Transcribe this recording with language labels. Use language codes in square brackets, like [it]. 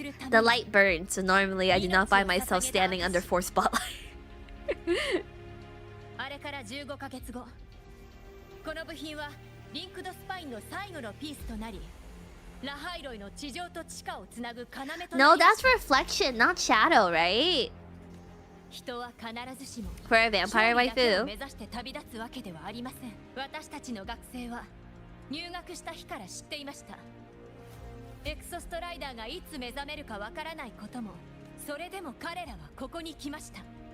[en] The light burns, so normally I do not find myself standing under 4 spotlight. [ja] あれから15ヶ月後、この部品はリンクドスパインの最後のピースとなり、ラハイロイの地上と地下をつなぐ要となり [en] No, that's reflection, not shadow, right? [ja] 人は必ずしも [en] For a vampire [ja] 勝利だけを [en] waifu. [ja] 目指して旅立つわけではありません。私たちの学生は入学した日から知っていました。エクソストライダーがいつ目覚めるかわからないことも、それでも彼らはここに来ました。